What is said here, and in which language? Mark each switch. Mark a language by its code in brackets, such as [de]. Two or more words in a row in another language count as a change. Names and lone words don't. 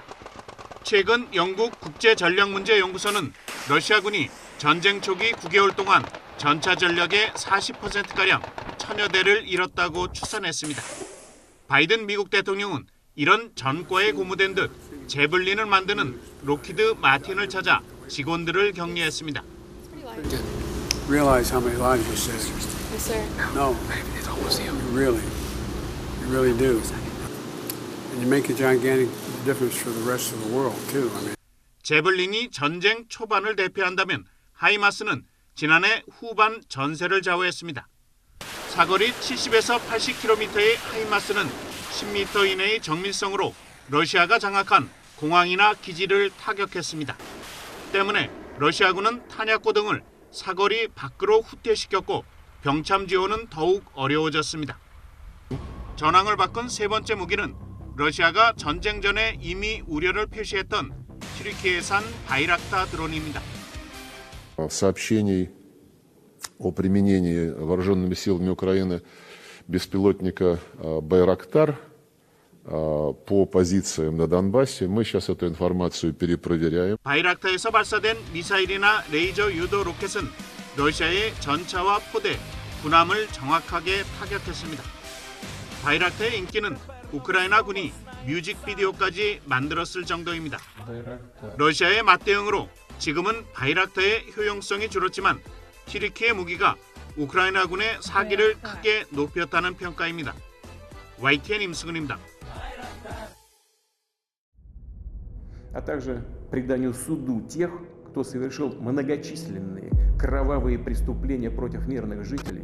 [ko] 최근 영국 국제전력문제연구소는 러시아군이 전쟁 초기 9개월 동안 전차 전력의 40%가량 1000여 대를 잃었다고 추산했습니다. 바이든 미국 대통령은 이런 전과에 고무된 듯 제블린을 만드는 록히드 마틴을 찾아 직원들을 격려했습니다. [en] Realize how many lives you saved? Yes, sir. No, you really do. And you make a gigantic difference for the rest of the world too. I mean. [ko] 제블린이 전쟁 초반을 대표한다면 하이마스는 지난해 후반 전세를 좌우했습니다. 사거리 70에서 80km의 하이마스는 10m 이내의 정밀성으로 러시아가 장악한 공항이나 기지를 타격했습니다. 때문에 러시아군은 탄약고 등을 사거리 밖으로 후퇴시켰고 병참 지원은 더욱 어려워졌습니다. 전황을 바꾼 세 번째 무기는 러시아가 전쟁 전에 이미 우려를 표시했던 튀르키예산 바이락타 드론입니다. [ru] Сообщений о применении вооруженными силами Украины беспилотника «Байрактар» по позициям на Донбассе. Мы сейчас эту информацию перепроверяем. [ko] 바이락타에서 발사된 미사일이나 레이저 유도 로켓은 러시아의 전차와 포대, 군함을 정확하게 타격했습니다. 바이락타의 인기는 우크라이나 군이 뮤직비디오까지 만들었을 정도입니다. 러시아의 맞대응으로 지금은 바이락타의 효용성이 줄었지만 튀르키예 무기가 우크라이나군의 사기를 크게 높였다는 평가입니다. YTN 임승훈입니다. [ru] А также преданию суду тех, кто совершил многочисленные кровавые преступления против мирных жителей.